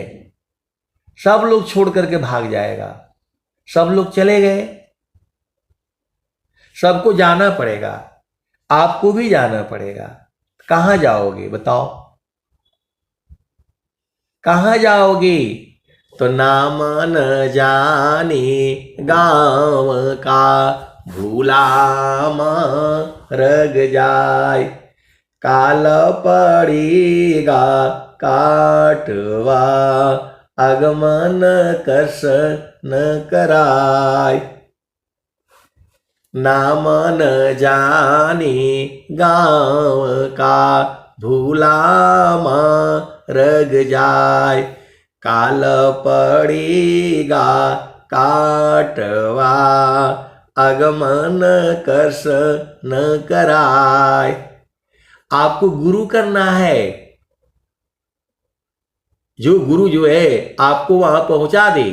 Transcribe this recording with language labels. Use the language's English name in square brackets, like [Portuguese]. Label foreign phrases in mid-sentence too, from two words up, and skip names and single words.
[Hindi] सब लोग छोड़ करके भाग जाएगा, सब लोग चले गए, सबको जाना पड़ेगा, आपको भी जाना पड़ेगा। कहां जाओगे बताओ, कहां जाओगे? तो नाम न जाने गांव का, भूला मरग जाय, काल पड़ेगा काटवा, आगमन कस न कराय। नाम न जाने गांव का, भूला मरग जाय, काल पड़ेगा काटवा, आगमन कस न कराय। आपको गुरु करना है, जो गुरु जो है आपको वहां पहुंचा दे।